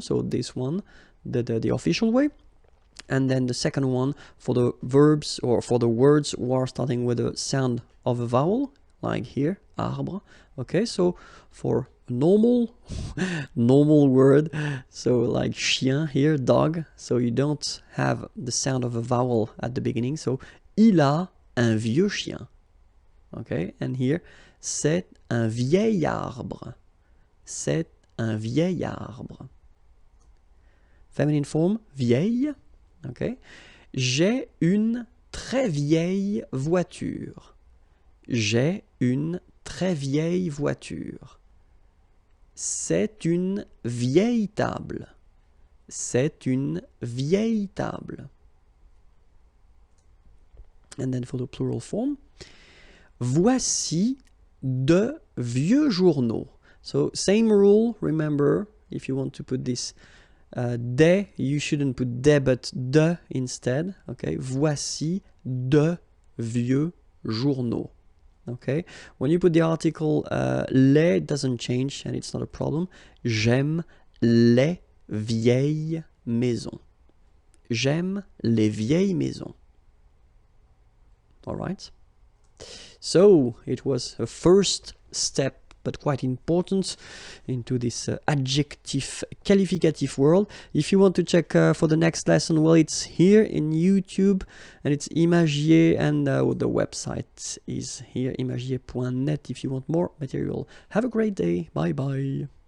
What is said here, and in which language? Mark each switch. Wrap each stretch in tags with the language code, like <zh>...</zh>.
<en>So this one, the official way, and then the second one for the verbs or for the words who are starting with the sound of a vowel, like here, arbre. Okay, so for a normal word, so like chien here, dog, so you don't have the sound of a vowel at the beginning.</en> <fr>So il a un vieux chien.</fr> <en>Okay, and here,</en> <fr>c'est un vieil arbre. C'est un vieil arbre.</fr> <en>Feminine form,</en> <fr>vieille. Okay. J'ai une très vieille voiture. J'ai une très vieille voiture. C'est une vieille table. C'est une vieille table.</fr> <en>And then for the plural form,</en> <fr>voici de vieux journaux.</fr> <en>So same rule, remember, if you want to put this des, you shouldn't put des but de instead.</en> <fr>Okay, voici de vieux journaux.</fr> <en>Okay, when you put the article les, it doesn't change and it's not a problem.</en> <fr>J'aime les vieilles maisons. J'aime les vieilles maisons.</fr> <en>All right. So it was a first step, but quite important, into this adjective qualificatif world. If you want to check for the next lesson, well, it's here in YouTube, and it's Imagier, and the website is here, imagier.net, if you want more material. Have a great day. Bye bye.</en>